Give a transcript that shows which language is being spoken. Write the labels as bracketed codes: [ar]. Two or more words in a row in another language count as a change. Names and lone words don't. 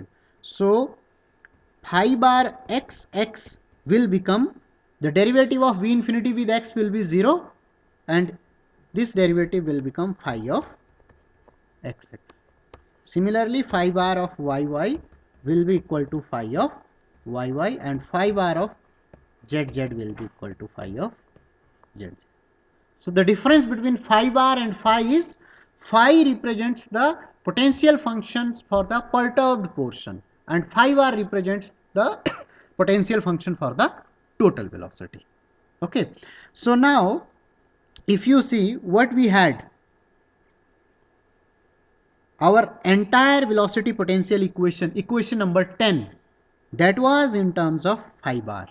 [en] So phi bar x will become, the derivative of V infinity with x will be 0, and this derivative will become phi of xx. Similarly, phi bar of yy will be equal to phi of yy, and phi bar of zz will be equal to phi of zz. So the difference between phi bar and phi is, phi represents the potential functions for the perturbed portion, and phi bar represents the potential function for the total velocity. Okay, so now if you see what we had, our entire velocity potential equation number 10, that was in terms of phi bar.